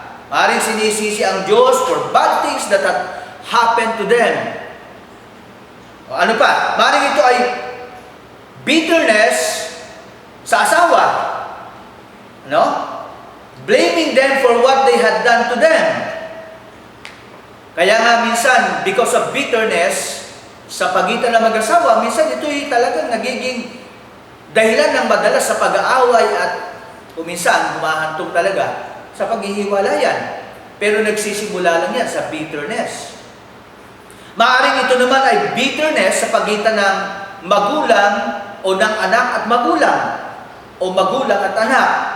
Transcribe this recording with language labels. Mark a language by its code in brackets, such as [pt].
[tl] Maaaring sinisisi ang Diyos [en] for bad things that have happened to them. [tl] O ano pa? Maaaring ito ay bitterness sa asawa. No? [en] Blaming them for what they had done to them. [tl] Kaya nga minsan, [en] because of bitterness, [tl] sa pagitan ng mag-asawa, minsan ito'y talagang nagiging dahilan ng madalas sa pag-aaway at minsan humahantong talaga sa paghihiwalayan. Pero nagsisimula lang yan sa bitterness. Maaaring ito naman ay bitterness sa pagitan ng magulang o ng anak at magulang o magulang at anak.